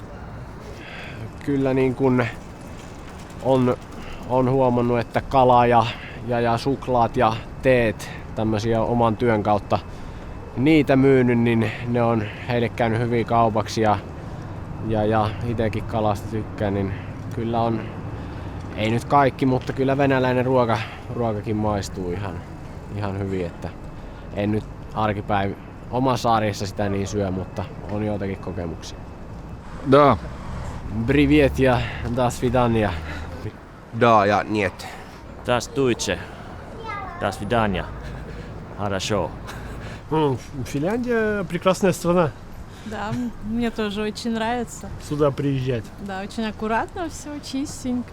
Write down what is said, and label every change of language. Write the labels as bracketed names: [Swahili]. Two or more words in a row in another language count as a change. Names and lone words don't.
[Finnish] Kyllä niin kun on huomannut, että kala ja suklaat ja teet tämmöisiä oman työn kautta niitä myynyt, niin ne on heille käynyt hyvin kaupaksi ja itsekin kalasta tykkään, niin kyllä on, ei nyt kaikki, mutta kyllä venäläinen ruokakin maistuu ihan hyvin, että en nyt arkipäivä omassa arjessa sitä niin syö, mutta on joitakin kokemuksia. [Russian] Da. Privet ja до свидания. Да, ja niet. Das Deutsche. Das Vidania. Хорошо. Финляндия прекрасная страна. Да, мне тоже очень нравится. Сюда приезжать. Да, очень аккуратно все, чистенько.